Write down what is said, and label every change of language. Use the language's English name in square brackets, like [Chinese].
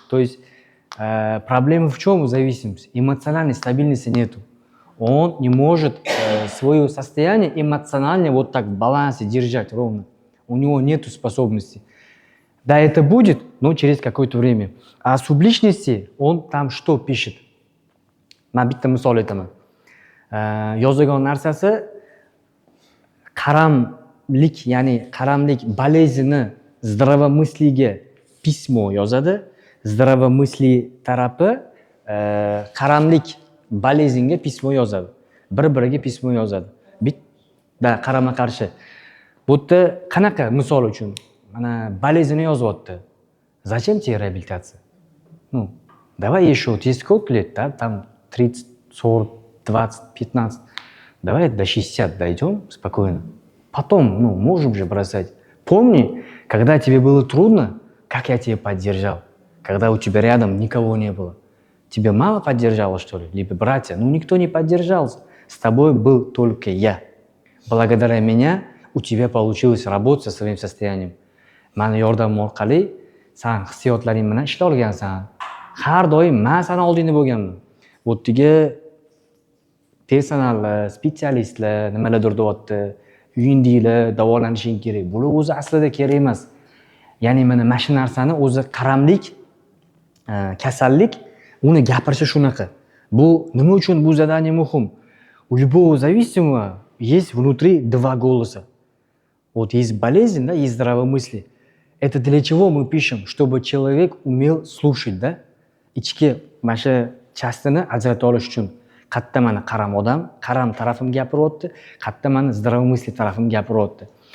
[Russian] То есть проблема в чем зависимость? Эмоциональной стабильности нету. Он не может свое состояние эмоционально вот так в балансе держать ровно. У него нету способности. Да, это будет, но через какое-то время. А субличности, он там что пишет? [Uzbek] Man bitta misol aytaman. Yozgan narsasi qaramlik, ya'ni qaramlik болезни здравомыслиga pismo yozadi. Здравомысли tarafi qaramlik болезньga pismo yozadi. Bir-biriga pismo yozadi. Bitta qarama-qarshi. Bu yerda qanaqa misol uchun mana болезньni yozyapti. [Russian] Зачем тебе реабилитация? Давай еще, вот есть сколько лет, да? Там 30, 40, 20, 15. Давай до 60 дойдем спокойно. Потом, можем же бросать. Помни, когда тебе было трудно, как я тебя поддержал. Когда у тебя рядом никого не было. Тебя мама поддержала, что ли? Либо братья? Никто не поддержался. С тобой был только я. Благодаря меня у тебя получилось работать со своим состоянием. [Uzbek] Mani yordamim orqali sen hissiyotlaring bilan ishlay olgansan. Har doim men sana oldingda bo'lganman. Bu yerga personallar, spetsialistlar nimalardir deyapti. Uyingdagilar davolanishing kerak. Bular o'zi aslida kerak emas. Ya'ni mana shu narsani o'zi qaramlik, kasallik, uni gapirishi shunaqa. Bu nima uchun bu zadание muhim? [Russian] У любого зависимого есть внутри два голоса. Вот есть болезнь, да, есть здравомыслие. Это для чего мы пишем? Чтобы человек умел слушать, да? [Uzbek] Ichki mana shu chastini ajrata olish uchun. Qayerda mana qaram odam, qaram tarafim gapiryapti, qayerda mana здравомыслие tarafim gapiryapti.